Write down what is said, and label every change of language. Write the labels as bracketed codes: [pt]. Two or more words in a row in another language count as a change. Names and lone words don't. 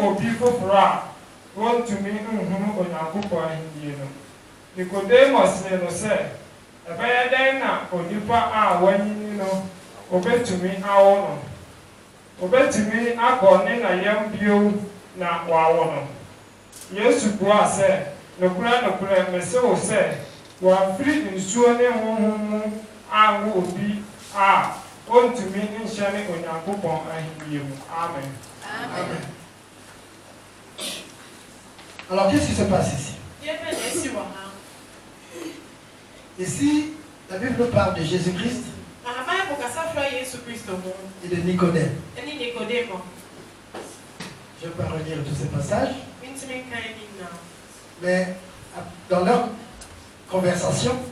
[ak] obi foforo wontumi nhunu onyankopɔn ahindie no Nicodemus ne no sɛ ɛbɛyɛ dɛn na onipa a wanyini no obetumi awo no obetumi akɔ ne na yam bio na wawo no Yesu buaa sɛ nokora mese wo sɛ wɔamfiri nsuo ne honhom mu anwo obi a ontumi nhyɛ ne onyankopɔn ahindie mu. Amen. Amen. [fr] Alors, qu'est-ce qui se passe ici? Ici, la Bible nous parle de Jésus-Christ et de Nicodème. Je ne vais pas relire tous ces passages, mais dans leur conversation,